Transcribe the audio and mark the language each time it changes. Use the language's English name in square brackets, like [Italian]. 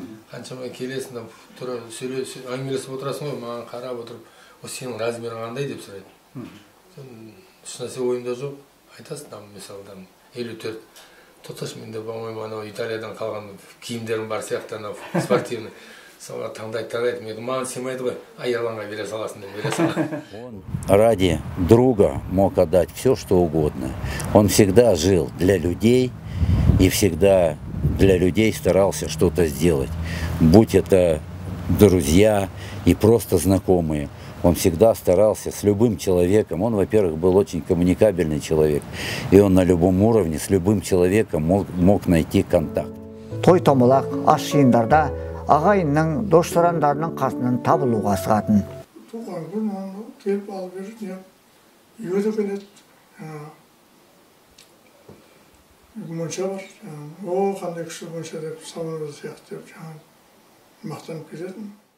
[Kazakh] Қаншама келесің, әңгімелесіп отырасың ғой, маған қарап отырып, осы сенің размерің қандай деп сұрайды. Ешнәрсе ойымда жоқ, айтасың, мысалы 54. Тұташ менде болмай, Италиядан қалған киімдерім бар сияқты, [Russian] спортивный. [Kazakh] Солар таңдайды, маған сыймайды ғой, Ерланға бере саласың деп бере салады. [Russian] Он ради друга мог отдать все, что угодно. Он всегда жил для людей и всегда для людей старался что-то сделать. Будь это друзья и просто знакомые. Он всегда старался с любым человеком. Он, во-первых, был очень коммуникабельный человек. И он на любом уровне с любым человеком мог найти контакт. [Kazakh] Той-томалақ, ас жиындарда ағайынның, дос-жарандарының қасынан табылуға асығатын. Туған күн, оны келіп алып беріп, үйге де келеді. Монша бар. О, қандай күшті монша деп, самолет сияқты деп, мақтанып кететін.